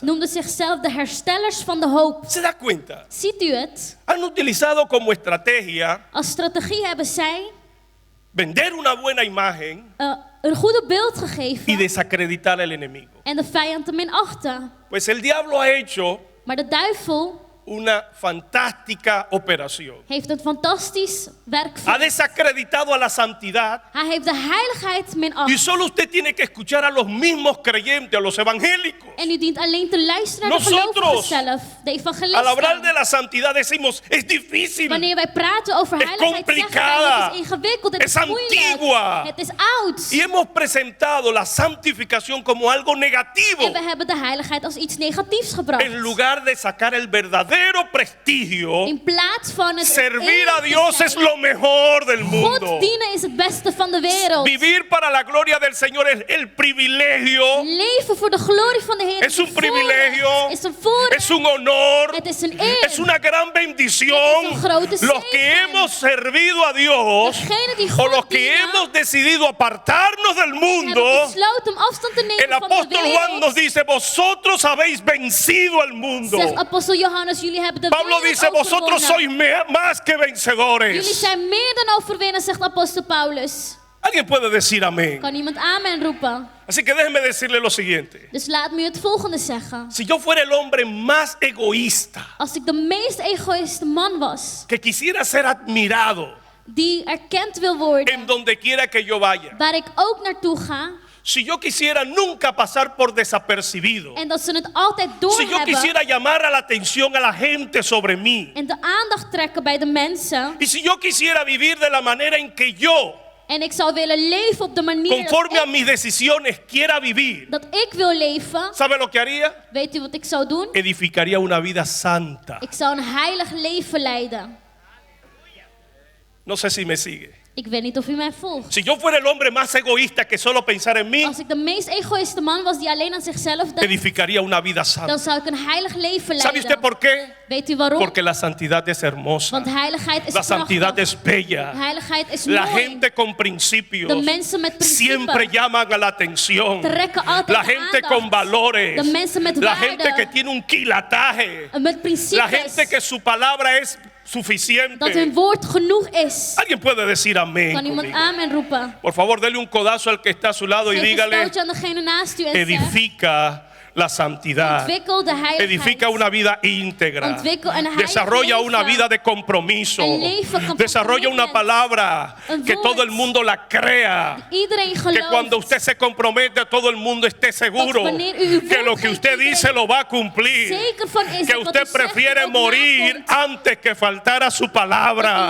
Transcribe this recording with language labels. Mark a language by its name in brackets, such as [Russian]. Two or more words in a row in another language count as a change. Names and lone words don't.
[Dutch] noemden zichzelf de herstellers van de hoop. [Spanish] ¿Se da cuenta? [Dutch] Ziet u het? [Spanish] Han utilizado como estrategia [Dutch] Als strategie hebben zij [Spanish] vender una buena imagen [Dutch] een goede beeld [Spanish] y [Dutch] gegeven [Spanish] desacreditar al enemigo. [Dutch] en de vijand te minachten. [Spanish] Pues el diablo ha hecho [Dutch] Maar de duivel [Spanish] una fantástica operación. [Dutch] heeft een fantastisch werk [Spanish] Ha [Dutch] verricht. [Spanish] desacreditado a la santidad [Dutch] Hij heeft de heiligheid [Spanish] y [Dutch] minacht. [Spanish] solo usted tiene que escuchar a los mismos creyentes, a los evangélicos. [Dutch] En u dient alleen te luisteren naar de [Spanish] Nosotros, [Dutch] gelovigen zelf, [Spanish] de Al hablar de [Dutch] evangelisten. [Spanish] la santidad decimos, es difícil, [Dutch] Wanneer wij praten over [Spanish] Es [Dutch] heiligheid, zeggen [Spanish] complicada. [Dutch] wij, het is ingewikkeld, het [Spanish] Es [Dutch] is moeilijk, [Spanish] antigua. [Dutch] het is oud. [Spanish] y hemos presentado la santificación como algo negativo, [Dutch] En we hebben de heiligheid als iets negatiefs gebracht. [Spanish] en lugar de sacar el verdadero prestigio. [Dutch] In plaats van het [Spanish] Servir a [Dutch] eerlijk te [Spanish] Dios [Dutch] zijn. [Spanish] es lo mejor del mundo. [Dutch] God dienen is het beste van de wereld. [Spanish] Vivir para la gloria del Señor es el privilegio, [Dutch] Leven voor de glorie van de Heer [Spanish] es un privilegio, [Dutch] is een voorrecht. [Spanish] es un honor, [Dutch] Het is een eer. [Spanish] es una gran bendición. Es un grote Los que [Dutch] zegen. [Spanish] hemos servido a Dios [Dutch] Degene die [Spanish] o [Dutch] God [Spanish] los que [Dutch] dienen, [Spanish] hemos decidido apartarnos del [Dutch] hebben [Spanish] mundo. [Dutch] besloten om afstand te nemen [Spanish] El [Dutch] van de [Spanish] apóstol Juan nos [Dutch] wereld. [Spanish] dice, vosotros habéis vencido al mundo. [Dutch] Zegt apostel Johannes, jullie hebben de [Spanish] Pablo [Dutch] wereld [Spanish] dice, vosotros [Dutch] overwonnen. [Spanish] sois más que [Dutch] Jullie [Spanish] vencedores. [Dutch] zijn meer dan overwinnen, zegt apostel Paulus. [Spanish] Alguien puede decir amén. [Dutch] Kan iemand amen roepen? [Spanish] Así que déjeme decirle lo siguiente. [Dutch] Dus laat me u het volgende zeggen. [Spanish] Si yo fuera el hombre más egoísta, [Dutch] Als ik de meest egoïste man was, [Spanish] que quisiera ser admirado [Dutch] die erkend wil worden, [Spanish] en donde quiera que yo vaya, [Dutch] waar ik ook naartoe ga, [Spanish] si yo quisiera nunca pasar por desapercibido, [Dutch] en dat ze het altijd [Spanish] si yo [Dutch] doorhebben [Spanish] quisiera llamar a la atención a la gente sobre mí, [Dutch] en de aandacht trekken bij de mensen, [Spanish] y si yo quisiera vivir de la manera en que yo, [Dutch] en ik zou willen leven op de manier [Spanish] conforme a [Dutch] dat [Spanish] mis decisiones, quiera vivir, [Dutch] ik wil leven, [Spanish] ¿sabe lo que haría? [Dutch] weet u wat ik zou doen? [Spanish] Edificaría una vida santa. [Dutch] Ik zou een heilig leven leiden. [Spanish] No sé si me sigue. [Dutch] Ik weet niet of u mij volgt. [Spanish] Si yo fuera el hombre más egoísta que solo pensar en mí, [Dutch] Als ik de meest egoïste man was die alleen aan zichzelf denkt, [Spanish] edificaría una vida [Dutch] dan [Spanish] santa. [Dutch] zou ik een heilig leven [Spanish] ¿Sabe usted [Dutch] leiden. [Spanish] por qué? [Dutch] Weet u waarom? [Spanish] Porque la santidad es hermosa. [Dutch] Want heiligheid is [Spanish] La santidad [Dutch] prachtig. [Spanish] es bella. [Dutch] Heiligheid is [Spanish] La [Dutch] mooi. [Spanish] gente con principios [Dutch] De mensen met [Spanish] siempre [Dutch] principes [Spanish] llaman a la atención. [Dutch] trekken altijd [Spanish] La gente [Dutch] aandacht. [Spanish] con valores. [Dutch] De mensen met [Spanish] La [Dutch] waarde. [Spanish] gente que tiene un quilataje. [Dutch] En met [Spanish] La [Dutch] principes. [Spanish] gente que su palabra es [Dutch] Dat [Spanish] suficiente. [Dutch] hun woord genoeg is. [Spanish] Alguien puede decir amén. [Dutch] Kan iemand [Spanish] conmigo? [Dutch] amen roepen? [Spanish] Por favor, dele un codazo al que está a su lado y [Dutch] Geef een [Spanish] dígale, [Dutch] stootje aan degene naast u en zeg, [Spanish] edifica la santidad. [Dutch] ontwikkel de heiligheid. [Spanish] Edifica una vida íntegra. [Dutch] Ontwikkel een heilig [Spanish] Desarrolla [Dutch] leven. [Spanish] una vida de compromiso. [Dutch] Een leven van [Spanish] Desarrolla una [Dutch] compromiso. [Spanish] palabra [Dutch] Een [Spanish] que [Dutch] woord. [Spanish] todo el mundo la crea. [Dutch] Iedereen [Spanish] Que [Dutch] gelooft. [Spanish] cuando usted se compromete, todo el mundo esté seguro [Dutch] Dat wanneer u uw [Spanish] que lo [Dutch] woord [Spanish] que [Dutch] geeft, [Spanish] usted [Dutch] iedereen [Spanish] dice lo va a cumplir. [Dutch] zeker van is [Spanish] Que [Dutch] dat wat [Spanish] usted [Dutch] u zegt [Spanish] prefiere [Dutch] ook [Spanish] morir [Dutch] nakomt. [Spanish] antes que faltar a su [Dutch] Dat [Spanish] palabra.